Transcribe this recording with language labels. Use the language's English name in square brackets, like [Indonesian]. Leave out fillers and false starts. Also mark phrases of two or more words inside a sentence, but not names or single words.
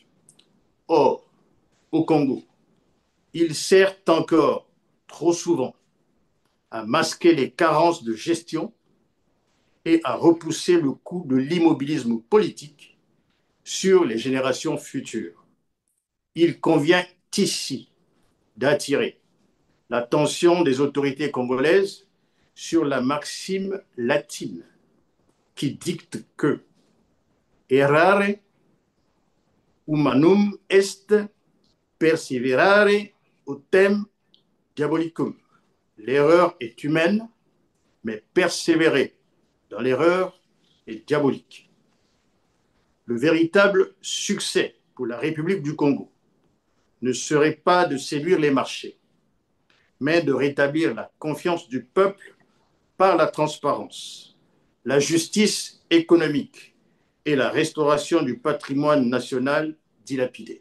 [French] Or, au Congo, il sert encore trop souvent à masquer les carences de gestion et à repousser le coût de l'immobilisme politique sur les générations futures. Il convient ici d'attirer l'attention des autorités congolaises sur la maxime latine qui dicte que [Latin] errare humanum est perseverare autem diabolicum. [French] L'erreur est humaine, mais persévérer dans l'erreur est diabolique. Le véritable succès pour la République du Congo ne serait pas de séduire les marchés, mais de rétablir la confiance du peuple par la transparence, la justice économique et la restauration du patrimoine national dilapidé.